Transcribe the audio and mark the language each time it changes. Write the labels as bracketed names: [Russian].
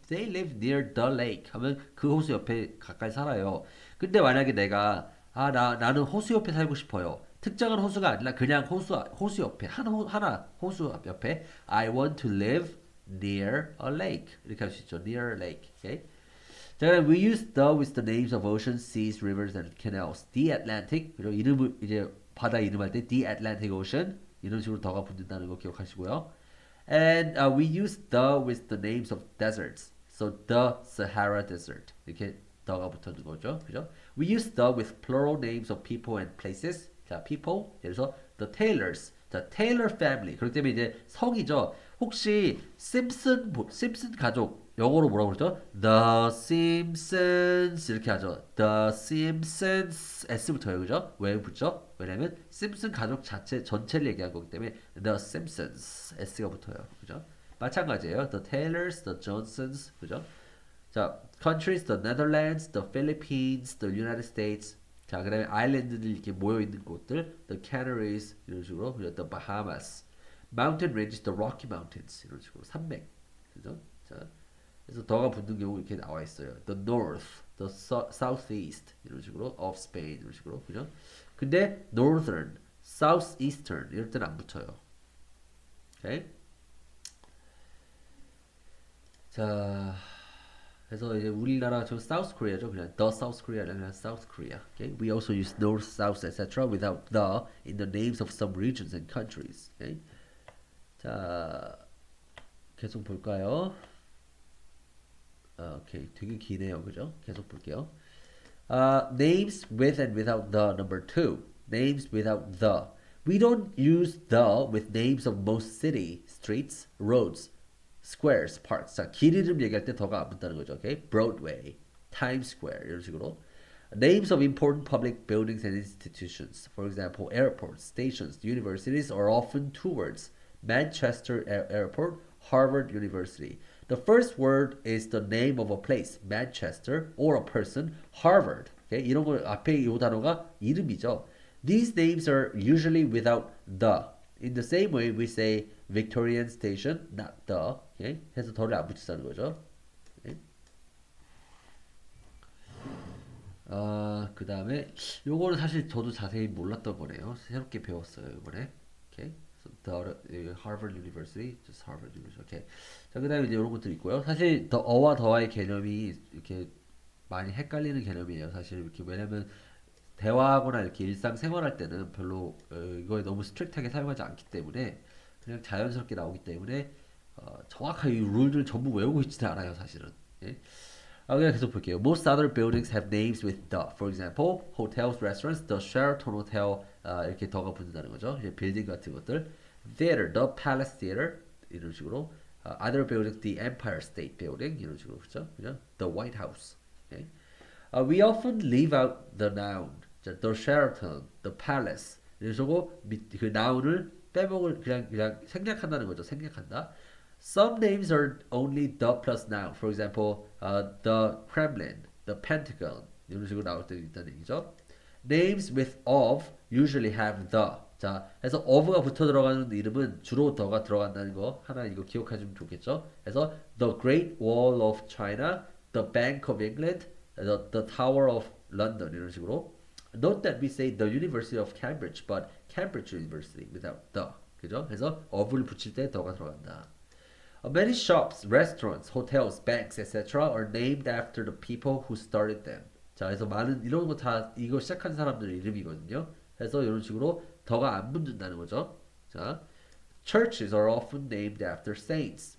[English] They live near the lake [Korean] 하면 그 호수 옆에 가까이 살아요. 근데 만약에 내가 나는 호수 옆에 살고 싶어요. 특정한 호수가 아니라 그냥 호수 옆에 하나 호수 옆에 [English] I want to live near a lake [Korean] 이렇게 할 수 있죠. [English] near a lake. Okay? [Korean] 자, 그럼 [English] we use the with the names of oceans, seas, rivers, and canals. The Atlantic, [Korean] 그리고 이름을 이제 바다 이름할 때 [English] the Atlantic Ocean, [Korean] 이런 식으로 더가 붙는다는 거 기억하시고요. [English] And we use the with the names of deserts. So the Sahara Desert [Korean] 이렇게 the가 붙는 거죠. 그죠? [English] We use the with plural names of people and places. 자, people. [Korean] 그래서 the Taylors. 자, Taylor family. 그렇기 때문에 이제 성이죠. 혹시 심슨 가족 영어로 뭐라고 그러죠? The Simpsons 이렇게 하죠. The Simpsons S부터요, 그죠? 왜 붙죠? 왜냐면 심슨 가족 자체 전체를 얘기한 거기 때문에 The Simpsons S가 붙어요, 그죠? 마찬가지예요. The Taylors, The Johnsons, 그죠? [English] 자, countries, the Netherlands, the Philippines, the United States. [Korean] 자, 그다음에 아일랜드들 이렇게 모여 있는 곳들, the Canaries 이런 식으로, 그죠? [English] The Bahamas, mountain ranges, the Rocky Mountains [Korean] 이런 식으로 산맥, 그죠? 자, 그래서 더가 붙는 경우 이렇게 나와 있어요. [English] The North, the Southeast [Korean] 이런 식으로 [English] of Spain [Korean] 이런 식으로, 그죠? 근데 Northern, Southeastern 이럴 때는 안 붙어요. 오케이? 자. 그래서 이제 우리나라 저 South Korea죠. [English] 그냥 the South Korea 그냥 South Korea. Okay? We also use North, South, etc. without the in the names of some regions and countries. [Korean] Okay? 자, 계속 볼까요? 오케이, 되게 기네요, 그죠? 계속 볼게요. [English] Names with and without the number two. Names without the. We don't use the with names of most city, streets, roads, squares, parks. [Korean] 자, 길 이름 얘기할 때 더가 안 붙다는 거죠. 오케이? [English] Broadway, Times Square [Korean] 이런 식으로. [English] Names of important public buildings and institutions. For example, airports, stations, universities are often two words. Manchester Airport, Harvard University. The first word is the name of a place, Manchester, or a person, Harvard. Okay? [Korean] 이런 거 앞에 이 단어가 이름이죠. [English] These names are usually without the. In the same way, we say Victorian Station, not the. Okay? [Korean] 해서 더를 안 붙이자는 거죠. [English] Okay? [Korean] 그 다음에 요거는 사실 저도 자세히 몰랐던 거네요. 새롭게 배웠어요, 이번에. 오케이. [English] The Harvard University, just Harvard University. [Korean] 오케이. 자, 그 다음에 이제 이런 것들 있고요. 사실 더 어와 더와의 개념이 이렇게 많이 헷갈리는 개념이에요. 사실 이렇게 왜냐면 대화하거나 이렇게 일상생활할 때는 별로 이거에 너무 스트릭트하게 사용하지 않기 때문에 그냥 자연스럽게 나오기 때문에 정확하게 이 룰들 전부 외우고 있지는 않아요, 사실은. 예? 그냥 계속 볼게요. [English] Most other buildings have names with the. For example, hotels, restaurants, the Sheraton Hotel [Korean] 이렇게 더가 붙는다는 거죠. 이제 빌딩 같은 것들. [English] Theater, the Palace Theater 이런 식으로. Other buildings, the Empire State Building [Korean] 이런 식으로 그죠? [English] 그죠? The White House. Okay? We often leave out the noun. 자, the Sheraton, the Palace. [Korean] 이런 식으로 그 noun을 빼먹을 그냥 생략한다는 거죠. 생략한다. [English] Some names are only the plus noun. For example, the Kremlin, the Pentagon [Korean] 이런 식으로 나올 때도 있다는 얘기죠. [English] Names with of usually have the. [Korean] 자, 해서 of가 붙어 들어가는 이름은 주로 the가 들어간다는 거 하나 이거 기억하시면 좋겠죠. [English] 그래서 the Great Wall of China, the Bank of England, the Tower of London [Korean] 이런 식으로. [English] Note that we say the University of Cambridge, but Cambridge University without the. 그죠? [Korean] 그래서 of를 붙일 때 the가 들어간다. [English] Many shops, restaurants, hotels, banks, etc. are named after the people who started them. [Korean] 자, 그래서 많은 이런 거 다 이거 시작한 사람들 이름이거든요. 그래서 이런 식으로 더가 안 붙는다는 거죠. [English] 자, churches are often named after saints.